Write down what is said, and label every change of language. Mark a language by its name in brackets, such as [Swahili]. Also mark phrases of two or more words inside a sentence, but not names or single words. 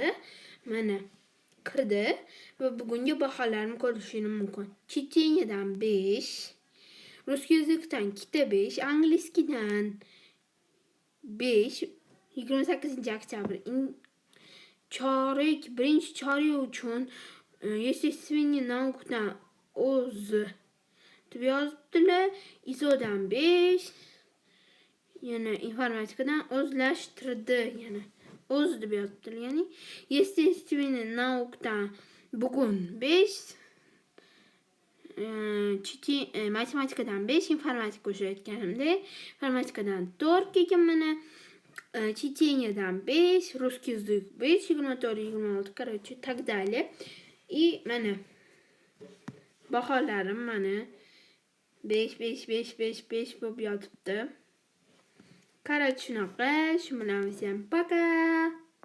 [Uzbek] Mana kirdi va bugungi baholarni ko'rishingiz mumkin. Checheniyadan 5, rus языкdan 5, angliyskidan 5, 28-oktyabr birinchi chorak uchun [Russian] естественный наукаdan [Uzbek] o'z deb yozibdilar. ISOdan 5, yana informatikadan o'zlashtirdi, yana o'z deb yozibdilar. Ya'ni [Russian] естественный наукадан [Uzbek] bugun 5, matematikadan 5, informatika o'sha aytganimdek, informatikadan 4 keyin mana Checheniyadan 5, [Russian] русский язык 5, 24-26, короче, так далее. [Uzbek] И mana baholarim mana 5 bo'lib yotibdi. Короче, shunaqa. Shu bilan [Russian] всем пока.